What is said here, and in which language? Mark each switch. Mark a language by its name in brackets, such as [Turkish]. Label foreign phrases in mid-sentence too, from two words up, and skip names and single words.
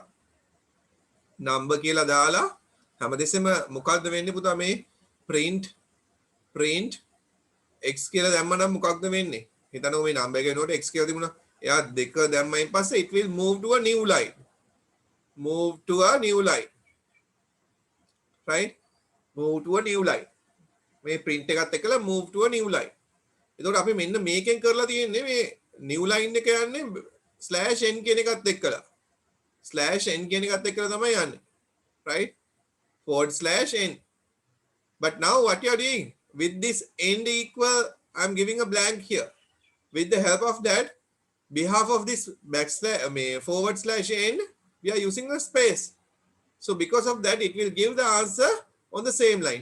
[Sinhala] Number කියලා දාලා හැමදෙස්සෙම මොකක්ද වෙන්නේ පුතා මේ [English] print x [Sinhala] කියලා දැම්මනම් මොකක්ද වෙන්නේ? හිතන්න මේ number එක එනකොට x කියලා තිබුණා. එයා දෙක දැම්මයින් පස්සේ [English] it will move to a new line. Move to a new line. Right? Move to a new line. [Sinhala] මේ print එකත් එක්කලා [English] move to a new line. [Sinhala] එතකොට අපි මෙන්න මේකෙන් කරලා තියෙන්නේ මේ [English] new line [Sinhala] එක යන්නේ /n කියන එකත් එක්කලා. /n කියන එකත් එක්කලා තමයි යන්නේ. [English] Right? /n. But now what you are doing with this end equal, I'm giving a blank here. With the help of that, behalf of this /n, we are using a space. So because of that, it will give the answer on the same line.